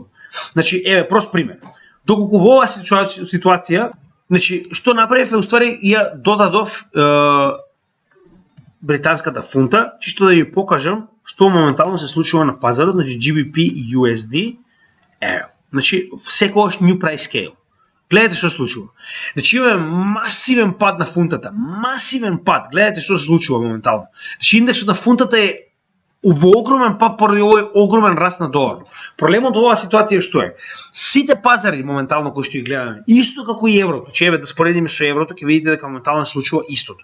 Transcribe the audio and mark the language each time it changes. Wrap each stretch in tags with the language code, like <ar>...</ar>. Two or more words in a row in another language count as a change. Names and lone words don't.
<mk>Значи, еве прост пример. Доколку во оваа ситуација, значи што направив е уствари ја додадов британската фунта, чисто да ви покажам што моментално се случува на пазарот, значи GBP USD, значи секогаш</mk> <en>new price scale.</en> <mk>Гледате што се случува. Значи имаме масивен пад на фунтата, масивен пад. Гледате што се случува моментално. Значи индексот на фунтата е во огромен пад поради овој огромен раст на долар. Проблемот во оваа ситуација што е? Сите пазари моментално кои што ги гледаме, исто како и еврото, че еве да споредиме со еврото, ќе видите дека моментално се случува истото.</mk>